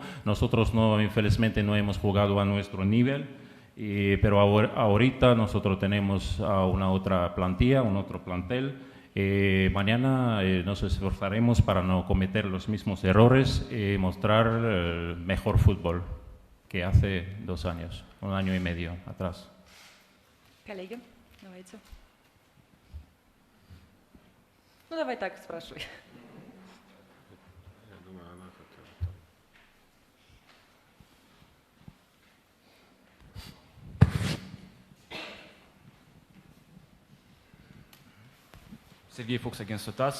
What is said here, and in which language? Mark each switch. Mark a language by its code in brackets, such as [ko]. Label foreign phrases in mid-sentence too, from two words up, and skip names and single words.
[es] Nosotros infelizmente no hemos jugado a nuestro nivel, pero ahorita nosotros tenemos una otra plantilla, un otro plantel. Mañana nos esforzaremos para no cometer los mismos errores y mostrar mejor fútbol que hace 2 años, 1 año y medio atrás. [ru] Коллеги, давайте. Ну, давай так, спрашивай. Сергей Фукс, агентство ТАСС.